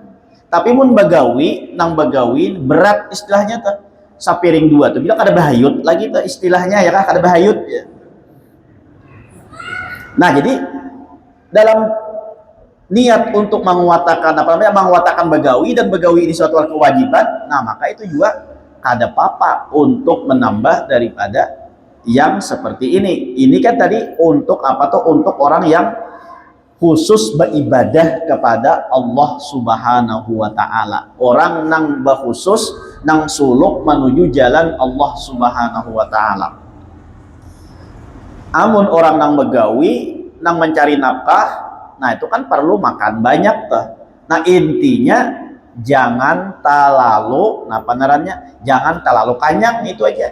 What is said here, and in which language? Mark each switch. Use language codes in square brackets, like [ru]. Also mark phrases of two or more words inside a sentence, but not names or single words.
[bjn] Tapi mun begawi nang begawi berat istilahnya tuh sapiring dua tuh bilang kada bahayut lagi tuh istilahnya, ya kan? Kada bahayut ya. Nah jadi dalam niat untuk menguatakan menguatakan begawi, dan begawi ini suatu kewajiban, nah maka itu juga kada apa-apa untuk menambah daripada yang seperti ini. Ini kan tadi untuk apa tuh? [id] Untuk orang yang khusus beribadah kepada Allah [ar] سبحانه وتعالى. [bjn] Orang nang berkhusus nang suluk menuju jalan Allah [ar] سبحانه وتعالى. [bjn] Amun orang nang begawi nang mencari nafkah, nah itu kan perlu makan banyak tuh. Nah intinya jangan terlalu, nah penerannya jangan terlalu kanyang, itu aja.